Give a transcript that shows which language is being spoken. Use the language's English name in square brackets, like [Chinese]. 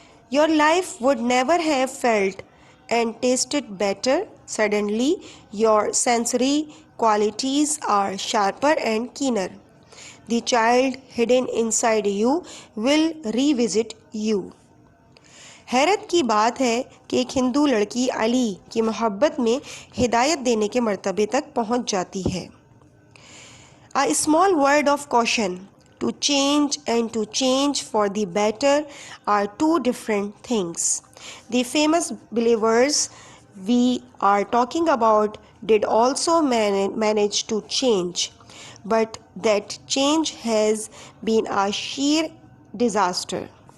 [English] Your life would never have felt and tasted better. Suddenly, your sensory qualities are sharper and keener. The child hidden inside you will revisit you. [Urdu] حیرت کی بات ہے کہ ایک ہندو لڑکی علی کی محبت میں ہدایت دینے کے مرتبے تک پہنچ جاتی ہے. [English] A small word of caution: to change and to change for the better are two different things. The famous believers we are talking about did also manage to change, but that change has been a sheer disaster.